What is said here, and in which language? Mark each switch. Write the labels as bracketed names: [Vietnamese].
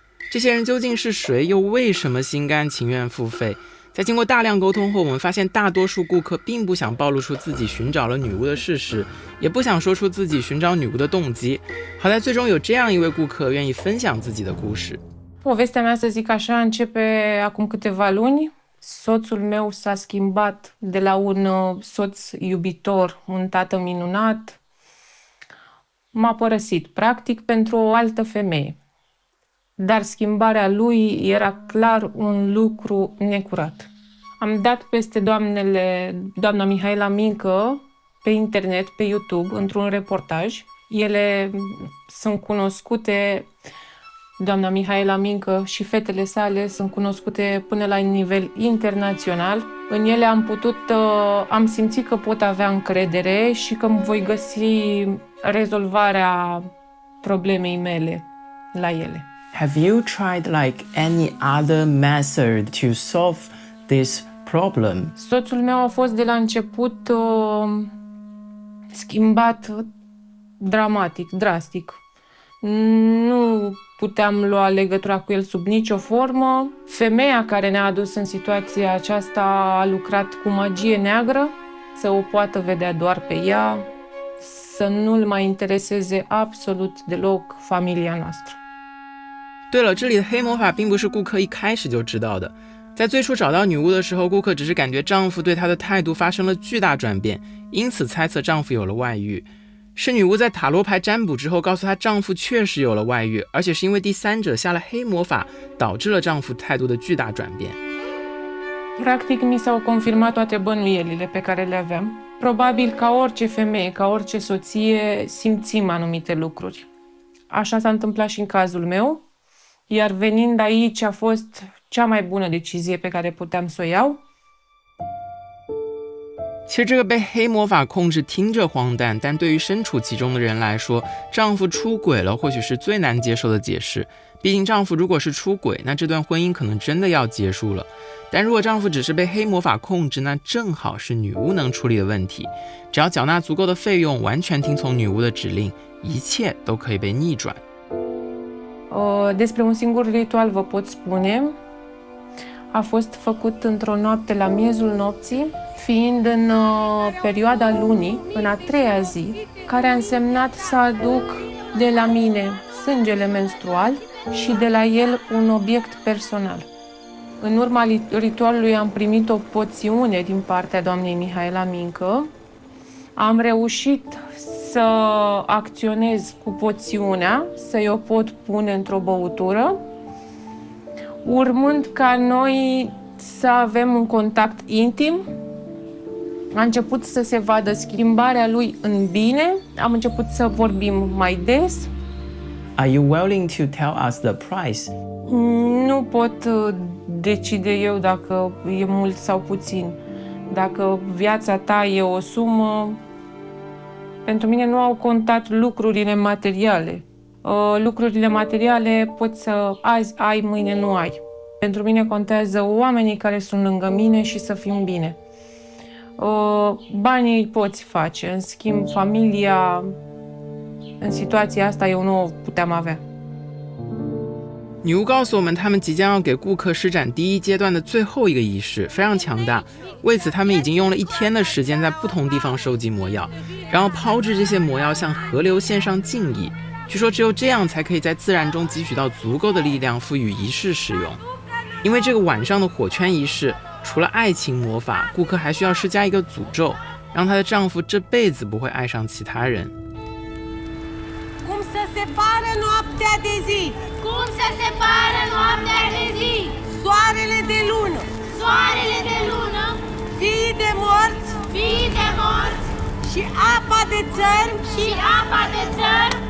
[Chinese] 这些人究竟是谁，又为什么心甘情愿付费？在经过大量沟通后，我们发现大多数顾客并不想暴露出自己寻找了女巫的事实，也不想说出自己寻找女巫的动机。好在最终有这样一位顾客愿意分享自己的故事。 [Romanian] Povestea mea, să zic așa, începe acum câteva luni. Soțul meu s-a schimbat de la un soț iubitor, un tată minunat. M-a părăsit, practic, pentru o altă femeie. Dar schimbarea lui era clar un lucru necurat. Am dat peste doamna Mihaela Mincă pe internet, pe YouTube, într-un reportaj. Ele sunt cunoscute, doamna Mihaela Mincă și fetele sale sunt cunoscute până la nivel internațional. În ele am simțit că pot avea încredere și că voi găsi rezolvarea problemei mele la ele. [English] Have you tried any other method to solve this problem? [Romanian] Soțul meu a fost de la început schimbat dramatic, drastic. Nu puteam lua legătura cu el sub nicio formă. Femeia care ne-a adus în situația aceasta a lucrat cu magie neagră, să o poată vedea doar pe ea, să nu-l mai intereseze absolut deloc familia noastră. [Chinese] 对了，这里的黑魔法并不是顾客一开始就知道的。在最初找到女巫的时候，顾客只是感觉丈夫对她的态度发生了巨大转变，因此猜测丈夫有了外遇。是女巫在塔罗牌占卜之后告诉她丈夫确实有了外遇，而且是因为第三者下了黑魔法，导致了丈夫态度的巨大转变。 [Romanian] Practic, mi s-au confirmat toate bănuielile pe care le aveam. Probabil, ca orice femeie, ca orice soție, simțim anumite lucruri. Așa s-a întâmplat și în cazul meu, iar venind aici a fost cea mai bună decizie pe care puteam să o iau. [Chinese] 其实这个被黑魔法控制听着荒诞，但对于身处其中的人来说，丈夫出轨了或许是最难接受的解释。毕竟丈夫如果是出轨，那这段婚姻可能真的要结束了。但如果丈夫只是被黑魔法控制，那正好是女巫能处理的问题。只要缴纳足够的费用，完全听从女巫的指令，一切都可以被逆转。 [Romanian] Despre un singur ritual vă pot spune. A fost făcut într-o noapte la miezul nopții, fiind în perioada lunii, în a treia zi, care a însemnat să aduc de la mine sângele menstrual și de la el un obiect personal. În urma ritualului am primit o poțiune din partea doamnei Mihaela Mincă. Am reușit să acționez cu poțiunea, să o pot pune într-o băutură, urmând ca noi să avem un contact intim. A început să se vadă schimbarea lui în bine, am început să vorbim mai des. [English] Are you willing to tell us the price? [Romanian] Nu pot decide eu dacă e mult sau puțin. Dacă viața ta e o sumă, pentru mine nu au contat lucrurile materiale. Lucrurile materiale poți să azi ai, mâine nu ai. Pentru mine contează oamenii care sunt lângă mine și să fim bine. Banii îi poți face, în schimb familia, în situația asta eu nu o puteam avea. [Chinese] 女巫告诉我们，他们即将要给顾客施展第一阶段的最后一个仪式，非常强大。为此，他们已经用了1天的时间在不同地方收集魔药，然后抛掷这些魔药向河流献上敬意。据说只有这样才可以在自然中汲取到足够的力量，赋予仪式使用。因为这个晚上的火圈仪式，除了爱情魔法，顾客还需要施加一个诅咒，让她的丈夫这辈子不会爱上其他人。 [Romanian] Cum să separă noaptea de zi? Cum se separă noaptea de zi? Soarele de lună, Soarele de lună, fiii de morți fii de morți și apa de țărm. și apa de țăr.